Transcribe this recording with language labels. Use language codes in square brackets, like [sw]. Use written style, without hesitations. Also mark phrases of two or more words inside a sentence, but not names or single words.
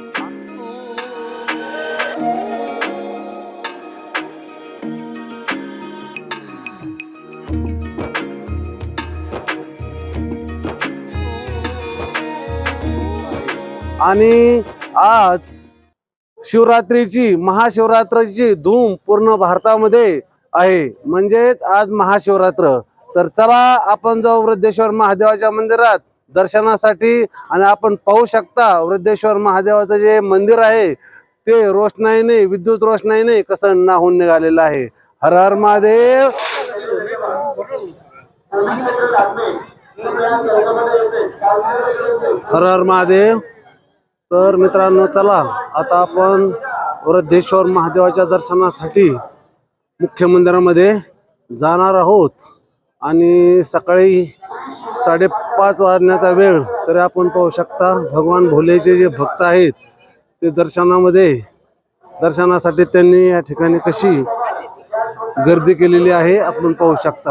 [mr] आणि आज शिवरात्रीची महाशिवरात्रीची धूम पूर्ण भारतामध्ये आहे. म्हणजेच आज महाशिवरात्र. तर चला आपण जाऊ वृद्धेश्वर महादेवाच्या मंदिरात दर्शनासाठी. आणि आपण पाहू शकता वृद्धेश्वर महादेवाचं जे मंदिर आहे ते रोषणाईने, विद्युत रोषणाईने कसं नाहून निघालेलं आहे. हर हर महादेव. हर हर महादेव. तर मित्रांनो, चला आता आपण वृद्धेश्वर महादेवाच्या दर्शनासाठी मुख्य मंदिरामध्ये जाणार आहोत. आणि सकाळी 5:30 वाजण्याचा वेळ. तरी आपण पाहू शकता भगवान भोलेचे जे भक्त आहेत ते दर्शनासाठी त्यांनी या ठिकाणी कशी गर्दी केलेली आहे आपण पाहू शकता.